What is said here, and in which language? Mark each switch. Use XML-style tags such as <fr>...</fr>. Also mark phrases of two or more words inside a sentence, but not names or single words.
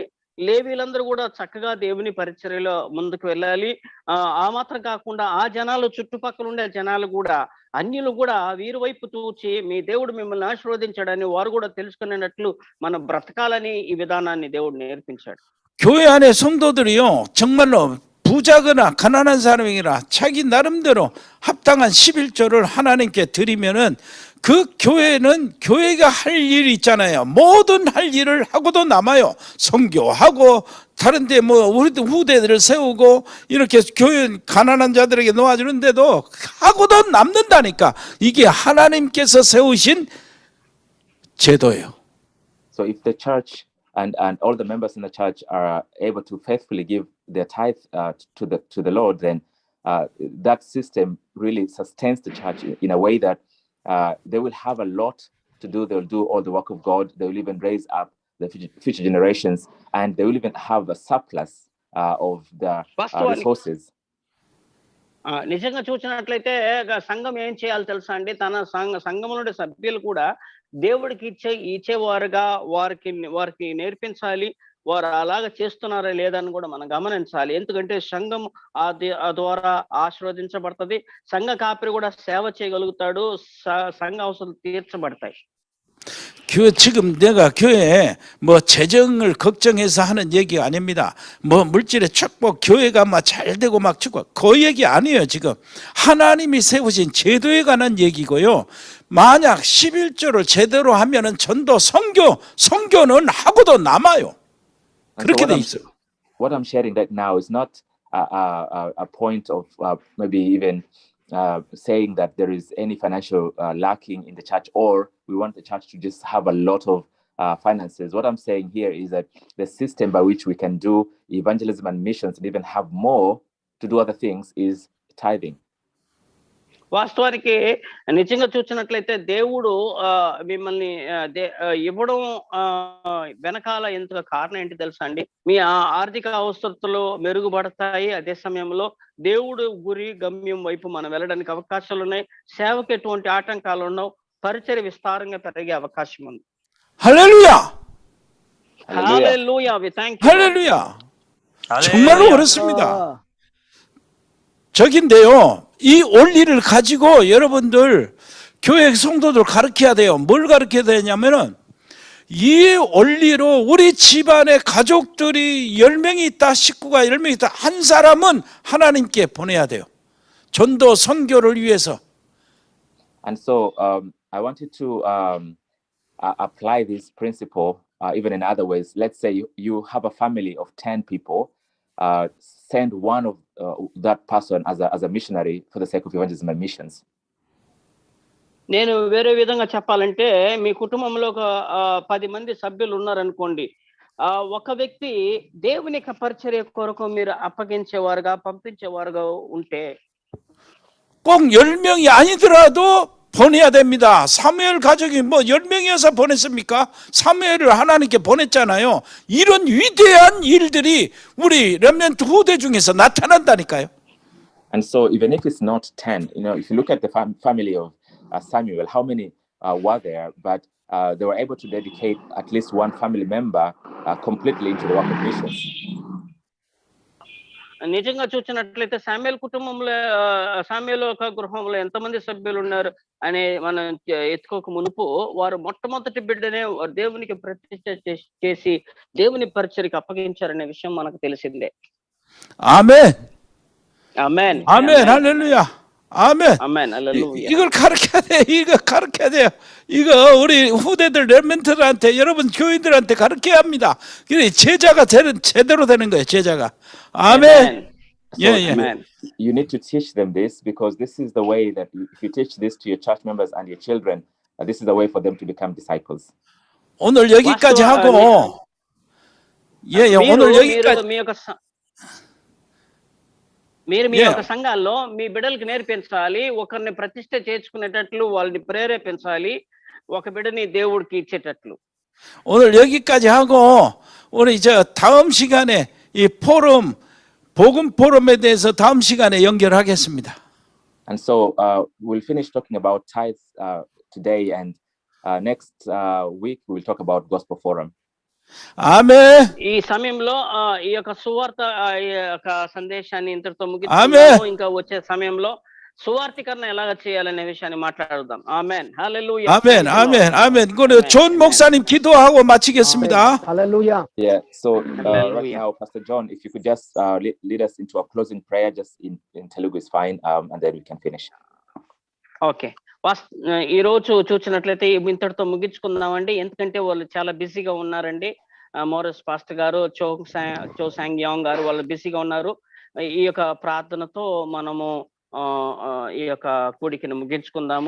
<te>లేవీలందరూ కూడా చక్కగా దేవుని పరిచర్యలో ముందుకు వెళ్ళాలి. ఆ మాత్రం కాకుండా ఆ జనాలు చుట్టుపక్కల ఉండే జనాలు కూడా అన్యులు కూడా వీరి వైపు చూచి మీ దేవుడు మిమ్మల్ని ఆశీర్వదించాడని వారు కూడా తెలుసుకునేటట్లు మనం బ్రతకాలని ఈ విధానాన్ని దేవుడు నేర్పించాడు.</te> <ko>교회 안에 성도들이요 정말로 부자거나 가난한 사람이라 자기 나름대로 합당한 11조를 하나님께 드리면은 그 교회는 교회가 할 일이 있잖아요. 모든 할 일을 하고도 남아요. 선교하고 다른데 뭐 우리 후대들을 세우고 이렇게 교회 가난한 자들에게 놓아주는데도 하고도 남는다니까. 이게 하나님께서 세우신 제도예요.</ko> <en>So if the church and all the members in the church are able to faithfully give their tithe to the Lord, then that system really sustains the church in a way that they will have a lot to do. They will do all the work of God. They will even raise up the future generations, and they will even have a surplus of the resources.</en> <te>నిజంగా చూసినట్లయితే సంఘం ఏం చేయాలి తెలుసా అండి? తన సంఘంలోని సభ్యులు కూడా దేవుడికి ఇచ్చేవారుగా వారికి నేర్పించాలి. వారు అలాగా చేస్తున్నారా లేదని కూడా మనం గమనించాలి. ఎందుకంటే సంఘం ఆ ద్వారా ఆశీర్వదించబడుతుంది. సంఘ కాపరి కూడా సేవ చేయగలుగుతాడు. సంఘ అవసరం తీర్చబడతాయి.</te> <ko>교회 지금 내가 교회에 뭐 재정을 걱정해서 하는 얘기가 아닙니다. 뭐 물질의 축복, 교회가 막 잘 되고 막 축복, 그 얘기 아니에요. 지금 하나님이 세우신 제도에 관한 얘기고요. 만약 11조를 제대로 하면은 전도 선교는 하고도 남아요. 그렇게 돼 있어요.</ko> <en>What I'm sharing right now is not a point of maybe even saying that there is any financial lacking in the church, or we want the church to just have a lot of finances. What I'm saying here is that the system by which we can do evangelism and missions and even have more to do other things is tithing.</en> <te>వాస్తవానికి నిజంగా చూసినట్లయితే దేవుడు మిమ్మల్ని ఇవ్వడం వెనకాల ఎందుకు కారణం ఏంటి తెలుసా అండి? మీ ఆర్థిక అవసరతలు మెరుగుపడతాయి. అదే సమయంలో దేవుడు గురి గమ్యం వైపు మనం వెళ్ళడానికి అవకాశాలు ఉన్నాయి. సేవకు ఎటువంటి ఆటంకాలు ఉండవు. పరిచర్య విస్తారంగా పెరిగే అవకాశం ఉంది.</te> <ko>할렐루야!</ko> <te>హల్లెలూయా.</te> <en>We thank you.</en> <ko>할렐루야! 정말로 그렇습니다. 저긴데요. 이 원리를 가지고 여러분들 교회 성도들 가르쳐야 돼요. 뭘 가르쳐야 되냐면은 이 원리로 우리 집안의 가족들이 10명이 있다, 식구가 10명이 있다, 한 사람은 하나님께 보내야 돼요. 전도 선교를 위해서.</ko> <en>And so I wanted to apply this principle even in other ways. Let's say you have a family of 10 people. Send one of that person as a missionary for the sake of evangelism and missions.</en> <te>నేను వేరే విధంగా చెప్పాలంటే మీ కుటుంబంలో ఒక 10 మంది సభ్యులు ఉన్నారనుకోండి. ఒక వ్యక్తి దేవుని యొక్క పరిచర్య కొరకు మీరు అప్పగించేవారుగా పంపించేవారుగా ఉంటే</te> <ko>꼭 10명이 아니더라도 보내야 됩니다. 사무엘 가족이 뭐 10명이어서 보냈습니까? 사무엘을 하나님께 보냈잖아요. 이런 위대한 일들이 우리 렘넌트 후대 중에서 나타난다니까요.</ko> <en>And so even if it's not 10, if you look at the family of Samuel, how many were there? But they were able to dedicate at least one family member completely into the work of missions.</en> <te>నిజంగా చూసినట్లయితే శామ్యూయల్ కుటుంబంలో శామ్యూయల్ యొక్క గృహంలో ఎంతమంది సభ్యులు ఉన్నారు అనే మనం ఎత్తుకోక మునుపు వారు మొట్టమొదటి బిడ్డనే దేవునికి ప్రతిష్ఠ చేసి దేవుని పరిచర్యకి అప్పగించారనే విషయం మనకు తెలిసిందే.</te> <ko>아멘.</ko> <te>ఆమేన్</te> <ko>아멘. 할렐루야. 아멘.</ko> <te>ఆమేన్ హల్లెలూయా.</te> <ko>이걸 가르쳐야 돼. 이거 가르쳐야 돼요. 이거 우리 후대들 렘넌트들한테 여러분 교인들한테 가르쳐야 합니다. 그래 제자가 제대로 되는 거예요. 제자가. 아멘.</ko> <en>So</en> <ko>예, 예.</ko> <en>you need to teach them this, because this is the way that if you teach this to your church members and your children, this is the way for them to become disciples.</en> <ko>오늘 여기까지 하고 예, 오늘 여기까지</ko> <te>మీరు మీ యొక్క సంఘాల్లో మీ బిడ్డలకు నేర్పించాలి, ఒకరిని ప్రతిష్ఠ చేసుకునేటట్లు వాళ్ళని ప్రేరేపించాలి, ఒక బిడ్డని దేవుడికి ఇచ్చేటట్లు.</te> <ko>오늘 여기까지 하고 우리 다음 시간에 이 포럼 복음 포럼에 대해서 다음 시간에 연결하겠습니다.</ko> <en>And so we'll finish talking about tithes today, and next week we'll talk about gospel forum.</en> <ko>아멘.</ko> <te>ఈ సమయంలో ఈ యొక్క సువార్త ఈ యొక్క సందేశాన్ని ఇంతటితో ముగిస్తున్నాము. ఇంకా వచ్చే సమయంలో సువార్తీకరణ ఎలాగ చేయాలనే విషయాన్ని మాట్లాడుదాం. ఆమేన్ హల్లెలూయా.</te> <ko>아멘. 아멘. 아멘. 그럼 존 목사님 기도하고 마치겠습니다.</ko> <en>Hallelujah. Yeah. So right now, Pastor John, if you could just lead us into a closing prayer, just in Telugu is fine, and then we can finish.</en> <te>ఓకే. ఈ రోజు చూసినట్లయితే ఇంతటితో ముగించుకుందామండి, ఎందుకంటే వాళ్ళు చాలా బిజీగా ఉన్నారండి. మోరస్ పాస్టర్ గారు, చో సాంగ్ యాంగ్ గారు వాళ్ళు బిజీగా ఉన్నారు. ఈ యొక్క ప్రార్థనతో మనము ఈ యొక్క కూడికను ముగించుకుందాము.</te>